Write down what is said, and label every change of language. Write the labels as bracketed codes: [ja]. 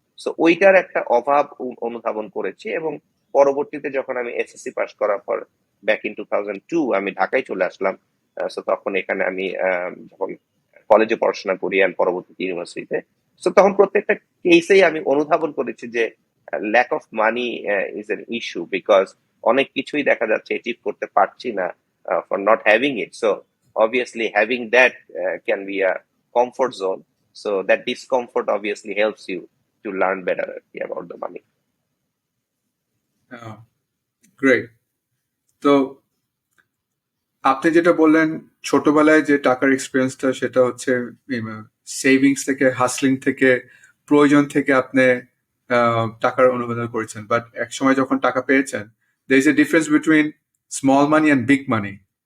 [bn] So ওইটার একটা অভাব অনুধাবন করেছি। এবং পরবর্তীতে যখন আমি এসএসসি পাস করার পর ব্যাক ইন 2002 আমি ঢাকায় চলে আসলাম। সো তখন এখানে আমি যখন কলেজে পড়াশোনা করি আর পরবর্তীতে ইউনিভার্সিটিতে, সো তখন প্রত্যেকটা কেসেই আমি অনুধাবন করেছি যে [en] lack of money is an issue, [bn] because অনেক কিছুই দেখা যাচ্ছে অ্যাচিভ করতে পারছি না [en] For not having it. So obviously having that can be a comfort zone, so that discomfort obviously helps you to learn better about the money. [bn] Great. তো আপনি যেটা বললেন ছোটবেলায় যে টাকার এক্সপিরিয়েন্সটা সেটা হচ্ছে সেভিংস থেকে, হাসলিং থেকে, প্রয়োজন থেকে আপনি টাকার অনুবাদ করেছেন, বাট এক সময় যখন টাকা পেয়েছেন [en] there is a difference between small money and big money.